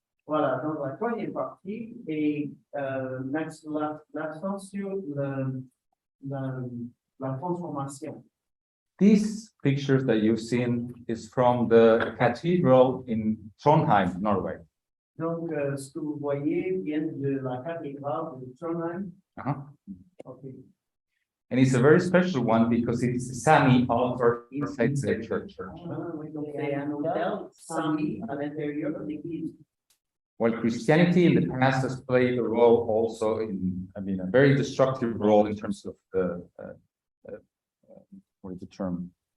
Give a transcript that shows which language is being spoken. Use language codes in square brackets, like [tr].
[fr] Voilà, donc la troisième partie est l'accent sur la transformation. [en] These pictures that you've seen is from the cathedral in Trondheim, Norway. [fr] Donc, ce que vous voyez vient de la cathédrale de Trondheim. [en] Okay. And it's a very special one because it is a Sami altar inside the church. [fr] Oui, donc c'est un hôtel Sami à l'intérieur de l'église. [en] While Christianity in the past has played a role also a very destructive role in terms of what is the term?